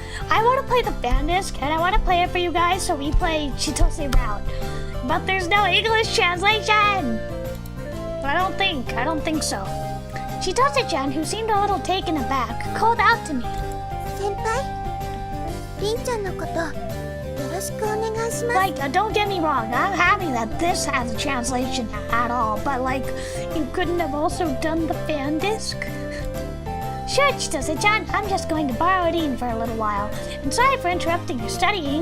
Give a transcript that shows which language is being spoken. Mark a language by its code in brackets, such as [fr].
[en] I want to play the fan disc and I want to play it for you guys, so we play Chitose route. But there's no English translation. I don't think so. Chitose-chan, who seemed a little taken aback, called out to me. [ja] 先輩、りんちゃんのことよろしくお願いします。 [en] Like, don't get me wrong, I'm happy that this has a translation at all, but like, you couldn't have also done the fan disc? Sure, Chitose-chan, I'm just going to borrow it in for a little while. And sorry for interrupting your studying.